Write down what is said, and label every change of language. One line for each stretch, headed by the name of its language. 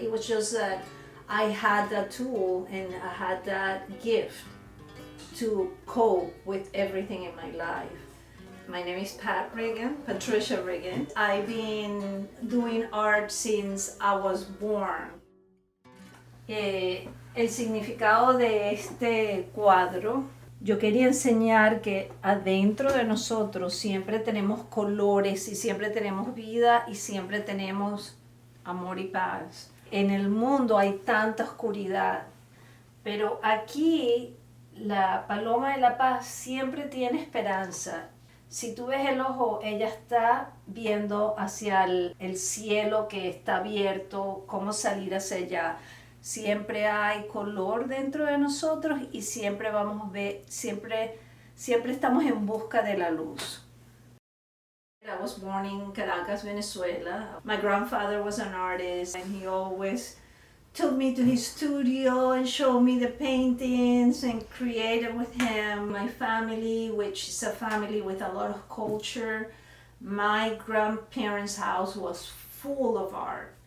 English: It was just that I had that tool and I had that gift to cope with everything in my life. My name is Patricia Reagan. I've been doing art since I was born.
Spanish: El significado de este cuadro, yo quería enseñar que adentro de nosotros siempre tenemos colores y siempre tenemos vida y siempre tenemos amor y paz. En el mundo hay tanta oscuridad, pero aquí la paloma de la paz siempre tiene esperanza. Si tú ves el ojo, ella está viendo hacia el cielo que está abierto, cómo salir hacia allá. Siempre hay color dentro de nosotros y siempre vamos a ver, siempre estamos en busca de la luz.
English: I was born in Caracas, Venezuela. My grandfather was an artist and he always took me to his studio and showed me the paintings and created with him. My family, which is a family with a lot of culture, my grandparents' house was full of art.